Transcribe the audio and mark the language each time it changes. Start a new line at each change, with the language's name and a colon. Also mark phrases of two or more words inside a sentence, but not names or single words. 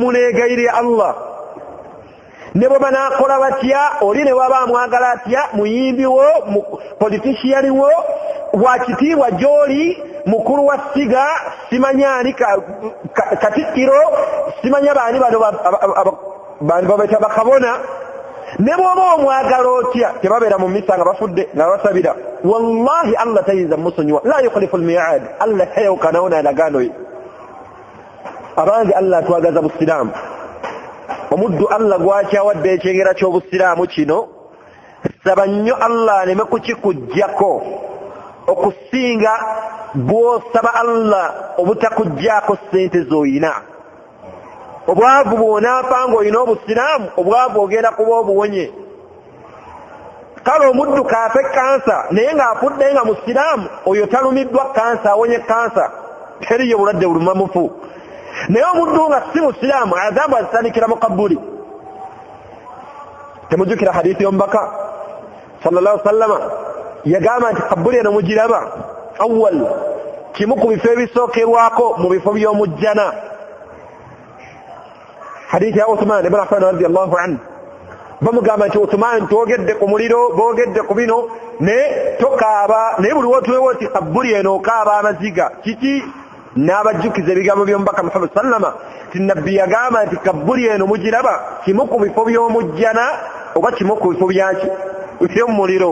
Ganda: muneegayirira Allah, ne bwe banaakola batya, oli ne waba amwagala atya, muyimbi wo, politician wo, wakitiibwa gy'oli, mukulu wa siga, simanya ani katikkiro, simanya baani bano babeta bakabona, ne bw'oba omwagala otya tebabeera mu misa nga bafudde nga basabira. wallahi Allah tayinza musonyiwa,
Arabic: لا يخلف الميعاد.
Ganda: Allah tayawukanawo n'endagaano ye. abange Allah twagaza busiraamu. omuddu Allah gwakyawadde ekyengera ky'obusiraamu kino, saba nnyo Allah aleme kukikuggyako okusinga bw'osaba Allah obutakuggyako ssente z'oyina. obwavu bw'onaafa ng'olina obusiraamu, obwavu ogenda kuba obuwonye. kale omuddu kaafe kansa naye ng'afudde nga musiraamu, oyo talumiddwa kansa, awonye kansa, teriyo bulwadde buluma mufu. naye omuddu nga si musiraamu, azaabu azitandikira mu kabuli. temujjukira hadiisi y'omubaka
Arabic: صلى الله عليه وسلم
Ganda: yagamba nti kabuli eno mugiraba awwal, kimu ku bifo ebisookerwako mu bifo by'omujjana. hadiisi ya Uthman ibn Affan
Arabic: رضي الله عنه
Ganda: bamugamba nti Uthman twogedde ku muliro, boogedde ku bino, ne tokaaba, naye buli wotuwewo ti kabuli eno okaaba amaziga kiki? n'abajjukiza ebigambo by'omubaka Muhammad sallama ti nabbi yagamba nti kabuli eno mugiraba kimu ku bifo by'omujjana oba kimu ku bifo by'omuliro.